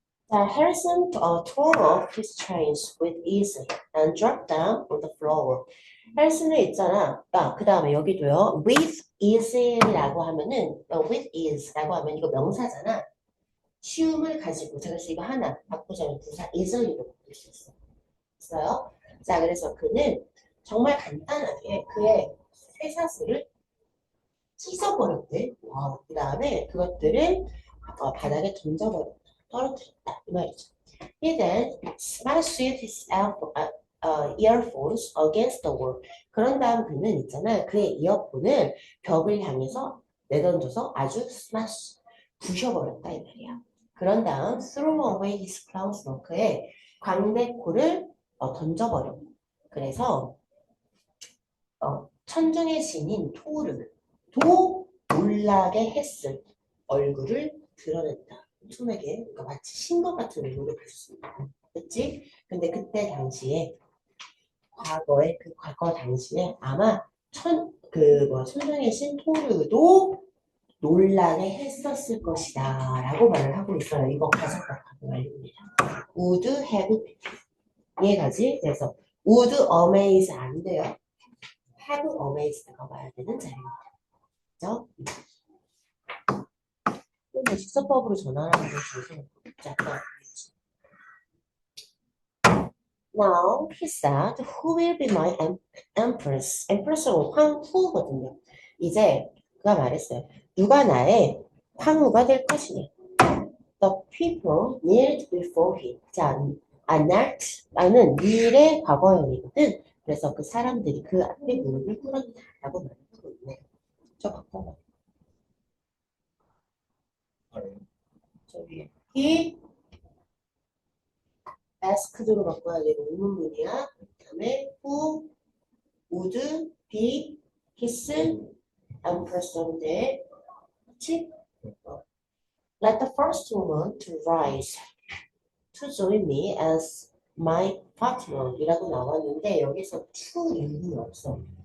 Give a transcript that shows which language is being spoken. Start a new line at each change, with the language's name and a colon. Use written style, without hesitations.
English: Harrison tore off his chains with ease and dropped down on the floor.
Korean: 해리슨은 있잖아. 그 다음에 여기도요. with ease 라고 하면은 with ease라고 하면 이거 명사잖아. 쉬움을 가지고 그래서 이거 하나 바꾸자면 부사 easily로 바꿀 수 있어. 있어요. 자, 그래서 그는 정말 간단하게 그의 쇠사슬을 찢어버렸대. 그 다음에 그것들을 바닥에 던져버렸다. 떨어뜨렸다. 이 말이죠.
English: He then smashed his earphones against the wall.
Korean: 그런 다음 그는 있잖아. 그의 이어폰을 벽을 향해서 내던져서 아주 smash, 부셔버렸다. 이 말이야. 그런 다음 threw away his clowns 그의 광대코를 던져버렸고. 그래서 천중의 신인 토르를 도 놀라게 했을 얼굴을 드러냈다. 톰에게 그러니까 마치 신것 같은 의미로 볼 수 있다. 그치? 근데 그때 당시에 과거에 그 과거 당시에 아마 천중의 신 토르도 놀라게 했었을 것이다 라고 말을 하고 있어요. 이거 가상각하고 말입니다. would have 이해가지? 그래서 would amaze 안 돼요. have amazed 가 와야 되는 자리입니다. 그죠? 근데 직설법으로 전환하는 것이 약간
English: Now he said, who will be my empress?
Korean: empress는 황후거든요. 이제 그가 말했어요. 누가 나의 황후가 될 것이냐.
English: The people kneeled before him.
Korean: 자, knelt,는 kneel의 과거형이거든. 그래서 그 사람들이 그 앞에 무릎을 꿇었다라고 말하고 있네요. 저 바꿔봐. 아래. 저기 he asked 로 바꿔야 되고 의문문이야. 그다음에 who would be his empress 인데, 그치?
English: Let the first woman to rise to join me as my partner
Korean: 이라고 나왔는데 여기서 to 인이 없어.